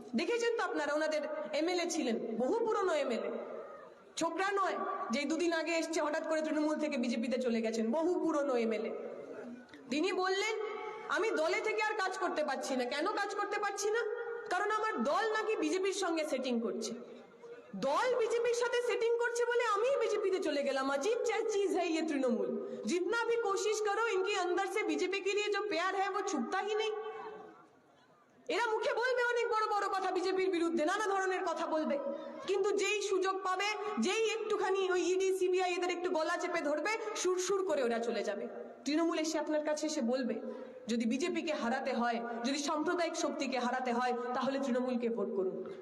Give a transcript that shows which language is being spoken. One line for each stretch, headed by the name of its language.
Bangla: দেখেছেন তো আপনারা, ওনাদের এমএলএ ছিলেন, বহু পুরনো এমএলএ, ছোকরা নয় যে 2 দিন আগে এসছে হঠাৎ করে তৃণমূল থেকে বিজেপিতে চলে গেছেন, বহু পুরনো এমএলএ। তিনি বললেন আমি দলে থেকে আর কাজ করতে পারছি না। কেন কাজ করতে পারছি না? কারণ আমার দল নাকি বিজেপির সঙ্গে সেটিং করছে। দল বিজেপির সাথে সেটিং করছে বলে আমি बीजेपी चले गलम।
Hindi: अजीब चीज है ये तृणमूल, जितना भी कोशिश करो इनके अंदर से बीजेपी के लिए जो प्यार है वो छुपता ही नहीं।
Bangla: এরা মুখে বলবে অনেক বড় বড় কথা, বিজেপির বিরুদ্ধে নানা ধরনের কথা বলবে, কিন্তু যেই সুযোগ পাবে, যেই একটুখানি ওই ইডি সিবিআই এদের একটু গলা চেপে ধরবে, সুর সুর করে ওরা চলে যাবে। তৃণমূল এসে আপনার কাছে এসে বলবে যদি বিজেপিকে হারাতে হয়, যদি সাম্প্রদায়িক শক্তিকে হারাতে হয়, তাহলে তৃণমূলকে ভোট করুন।